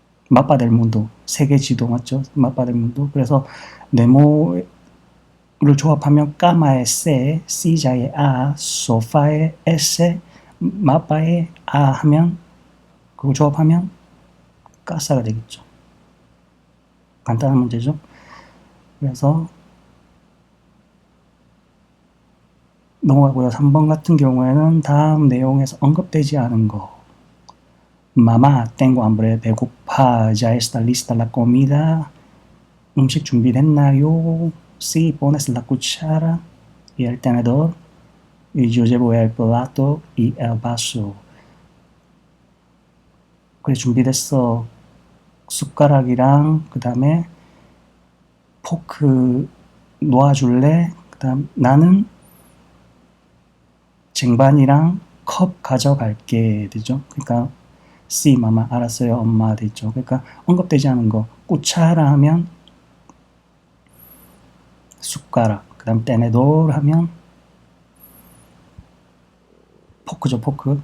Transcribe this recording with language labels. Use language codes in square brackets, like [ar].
[ko] 마빠 델 문도, 세계 지도 맞죠? 마빠 델 문도. 그래서 네모를 조합하면 까마의 세, 시자의 아, 소파의 에세, 마빠의 아 하면 그거 조합하면 까사가 되겠죠. 간단한 문제죠. 그래서 넘어가고요. 3번 같은 경우에는 다음 내용에서 언급되지 않은 거. [es] Mamá, tengo hambre, [ko] 배고파, [es] ya está lista la comida. [ko] 음식 준비됐나요? [es] Sí, pones la cuchara y el tenedor. Y yo llevo el plato y el vaso. [ko] 그래, 준비됐어. 숟가락이랑 그 다음에 포크 놓아줄래? 그 다음 나는 쟁반이랑 컵 가져갈게 되죠. 그러니까 C 마마 알았어요 엄마 되죠. 그러니까 언급되지 않은 거 꾸차라 하면 숟가락, 그 다음 테네돌 하면 포크죠. 포크.